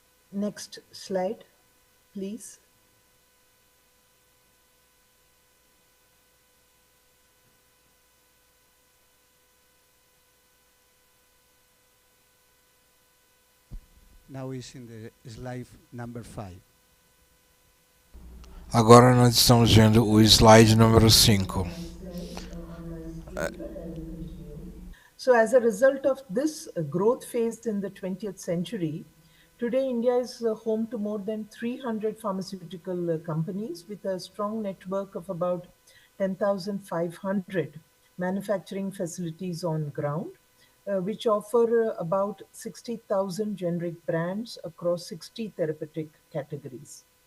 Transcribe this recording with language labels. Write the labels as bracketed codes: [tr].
[en] Next slide, please. Now is in the slide number 5. [pt] Agora nós estamos vendo o slide número 5. [en] So, as a result of this growth phase in the 20th century, today India is home to more than 300 pharmaceutical companies with a strong network of about 10,500 manufacturing facilities on ground, which offer about 60,000 generic brands across 60 therapeutic categories.